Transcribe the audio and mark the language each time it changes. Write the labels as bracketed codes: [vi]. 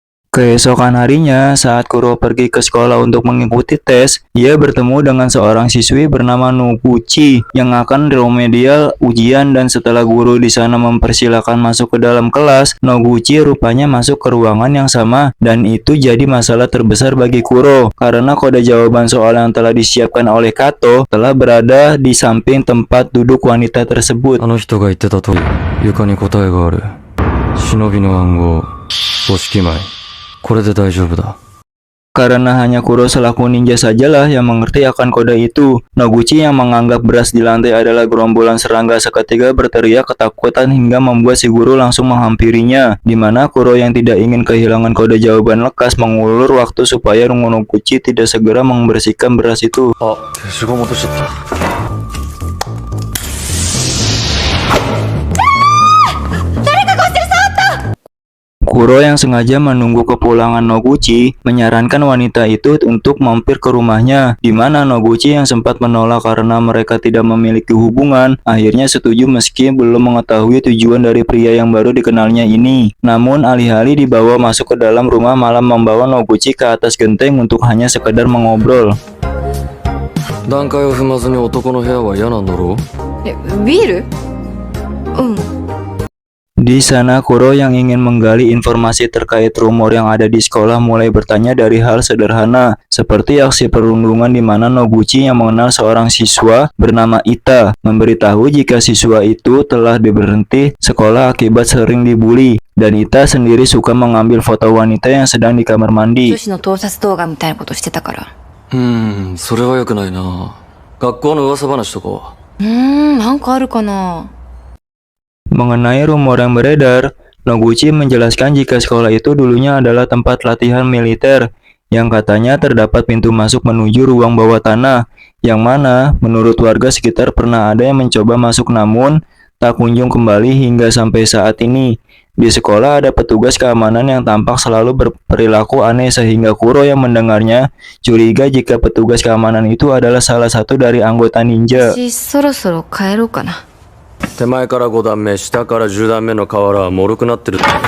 [id] Keesokan harinya, saat Kuro pergi ke sekolah untuk mengikuti tes, ia bertemu dengan seorang siswi bernama Noguchi yang akan remedial ujian, dan setelah guru di sana mempersilahkan masuk ke dalam kelas, Noguchi rupanya masuk ke ruangan yang sama, dan itu jadi masalah terbesar bagi Kuro karena kode jawaban soal yang telah disiapkan oleh Kato telah berada di samping tempat duduk wanita tersebut. [ja] あの人が言ってた通り、床に答えがある。忍びの暗号、五色米。これで大丈夫だ。 [id] Karena hanya Kuro selaku ninja sajalah yang mengerti akan kode itu, Noguchi yang menganggap beras di lantai adalah gerombolan serangga seketika berteriak ketakutan hingga membuat si guru langsung menghampirinya, di mana Kuro yang tidak ingin kehilangan kode jawaban lekas mengulur waktu supaya Noguchi tidak segera membersihkan beras itu. [ja] あ、消しゴム落としちゃった。 [id] Kuro yang sengaja menunggu kepulangan Noguchi menyarankan wanita itu untuk mampir ke rumahnya, di mana Noguchi yang sempat menolak karena mereka tidak memiliki hubungan, akhirnya setuju meski belum mengetahui tujuan dari pria yang baru dikenalnya ini. Namun alih-alih dibawa masuk ke dalam rumah, malah membawa Noguchi ke atas genteng untuk hanya sekedar mengobrol. [ja] 段階を踏まずに男の部屋は嫌なんだろう？ビール？うん。 [id] Di sana Kuro yang ingin menggali informasi terkait rumor yang ada di sekolah mulai bertanya dari hal sederhana seperti aksi perundungan di mana Noguchi yang mengenal seorang siswa bernama Ita memberitahu jika siswa itu telah diberhenti sekolah akibat sering dibully, dan Ita sendiri suka mengambil foto wanita yang sedang di kamar mandi. [ja] 女子の盗撮動画みたいなことしてたから。それは良くないな。学校の噂話とかは。なんかあるかな。 [id] Mengenai rumor yang beredar, Noguchi menjelaskan jika sekolah itu dulunya adalah tempat latihan militer yang katanya terdapat pintu masuk menuju ruang bawah tanah, yang mana menurut warga sekitar pernah ada yang mencoba masuk namun tak kunjung kembali hingga sampai saat ini. Di sekolah ada petugas keamanan yang tampak selalu berperilaku aneh sehingga Kuro yang mendengarnya curiga jika petugas keamanan itu adalah salah satu dari anggota ninja. [ja] そろそろ帰ろうかな。手前から5段目、下から10段目の瓦は脆くなってる。